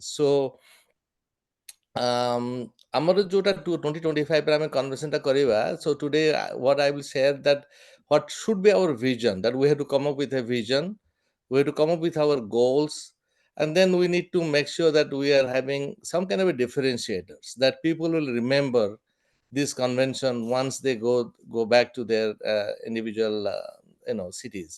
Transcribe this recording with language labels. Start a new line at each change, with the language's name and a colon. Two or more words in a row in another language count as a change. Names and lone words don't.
Odia: So ଆମର ଯୋଉଟା 2025 ରେ ଆମେ convention ଟା କରିବା,
English: so today what I will share that what should be our vision, that we have to come up with a vision, we have to come up with our goals, and then we need to make sure that we are having some kind of a differentiators that people will remember this convention once they go back to their individual cities.